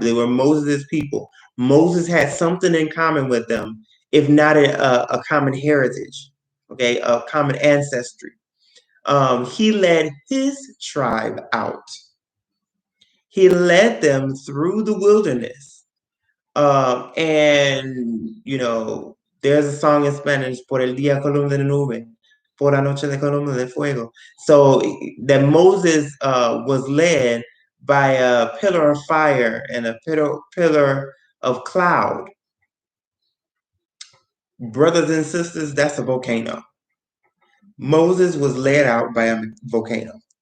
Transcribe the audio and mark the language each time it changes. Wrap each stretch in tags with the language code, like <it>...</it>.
<en>They were Moses' people. Moses had something in common with them, if not a common heritage, okay, a common ancestry. He led his tribe out. He led them through the wilderness. And, there's a song in Spanish,</en> <es>Por el día columna de nube, por la noche de columna de fuego.</es> <en>So that Moses was led by a pillar of fire and a pillar of cloud. Brothers and sisters, that's a volcano. Moses was led out by a volcano.</en>